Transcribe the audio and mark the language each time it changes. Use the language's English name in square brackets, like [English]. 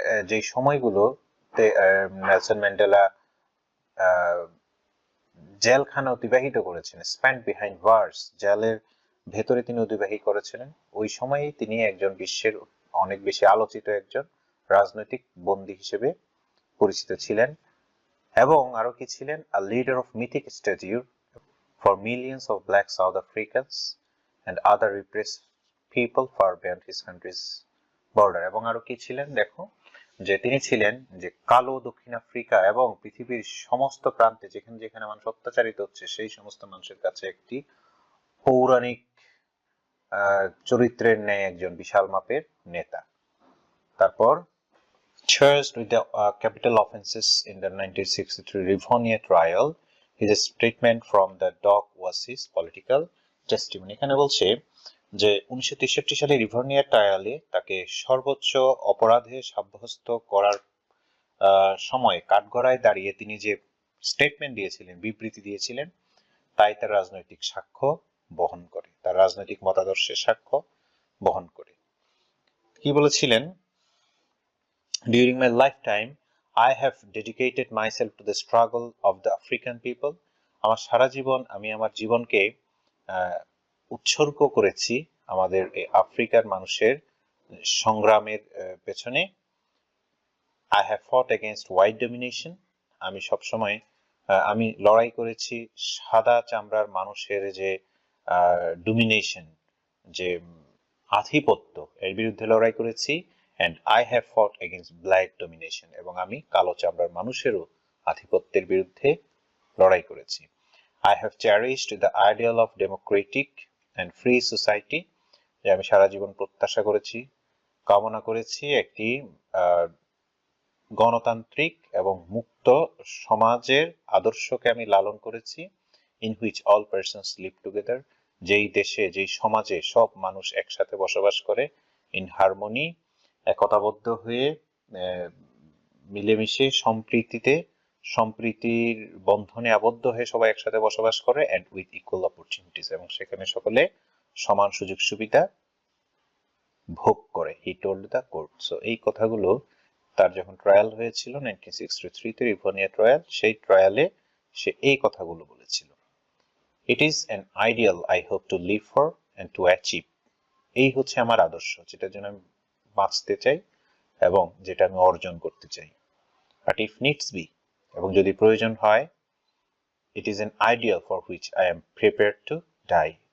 [Bangla] যেই সময়গুলোতে Nelson Mandela জেলখানা অতিবাহিত করেছেন, [English] spend behind bars, [Bangla] জেলের ভেতরে তিনি অতিবাহিত করেছিলেন, ওই সময়েই তিনি একজন বিশ্বের অনেক বেশি আলোচিত একজন রাজনৈতিক বন্দী হিসেবে পরিচিত ছিলেন। এবং আরো কি ছিলেন, [English] a leader of mythic stature for millions of black South Africans and other repressed people far beyond his country's border. [Bangla] এবং আরো কি ছিলেন, দেখো যে তিনি ছিলেন যে কালো দক্ষিণ আফ্রিকা এবং পৃথিবীর সমস্ত প্রান্তে যেখানে যেখানে মানুষ অত্যাচারিত হচ্ছে সেই সমস্ত মানুষের কাছে একটি পৌরাণিক চরিত্রের ন্যায় একজন বিশাল মাপের নেতা। [English] তারপর charged with the capital offenses in the 1963 Rivonia trial, his statement from the dock was his political testimony. [Bangla] এখানে বলছে যে 1963 সালে রিভোনিয়া ট্রায়ালে তাকে সর্বোচ্চ অপরাধে সাব্যস্ত করার সময় কাঠগড়ায় দাঁড়িয়ে তিনি যে স্টেটমেন্ট দিয়েছিলেন, বিবৃতি দিয়েছিলেন, তাই তার রাজনৈতিক সাক্ষ্য বহন করে, তার রাজনৈতিক মতাদর্শের সাক্ষ্য বহন করে। কি বলেছিলেন, [English] During my lifetime, I have dedicated myself to the struggle of the African people. [Bangla] আমার সারা জীবন আমি আমার জীবনকে উৎসর্গ করেছি আমাদের এই আফ্রিকার মানুষের সংগ্রামের পেছনে। [English] I have fought against white domination. [Bangla] আমি সবসময় আমি লড়াই করেছি সাদা চামড়ার মানুষের যে ডোমিনেশন, যে আধিপত্য, এর বিরুদ্ধে লড়াই করেছি। [English] And I have fought against black domination. [Bangla] এবং আমি কালো চামড়ার মানুষেরও আধিপত্যের বিরুদ্ধে লড়াই করেছি। [English] I have cherished the ideal of democratic and free society. [Bangla] যে আমি সারা জীবন প্রত্যাশা করেছি, কামনা করেছি একটি গণতান্ত্রিক এবং মুক্ত সমাজের আদর্শকে আমি লালন করেছি। [English] In which all persons live together. [Bangla] যেই দেশে, যেই সমাজে সব মানুষ একসাথে বসবাস করে, [English] in harmony, [Bangla] একতাবদ্ধ হয়ে, মিলেমিশে সম্প্রীতির বন্ধনে আবদ্ধ হয়ে সবাই একসাথে বসবাস করে, [English] and with equal opportunities, [Bangla] এবং সেখানে সকলে সমান সুযোগ সুবিধা ভোগ করে, [English] he told the court. [Bangla] So এই কথাগুলো তার যখন ট্রায়াল হয়েছিল 1963 তে রিভোনিয়া ট্রায়াল, সেই ট্রায়ালে সে এই কথাগুলো বলেছিল। [English] It is an ideal I hope to live for and to achieve. [Bangla] এই হচ্ছে আমার আদর্শ, যেটার জন্য আমি বাঁচতে চাই এবং যেটা আমি অর্জন করতে চাই। [English] But if needs be, [Bangla] এবং যদি প্রয়োজন হয়, [English] it is an ideal for which I am prepared to die.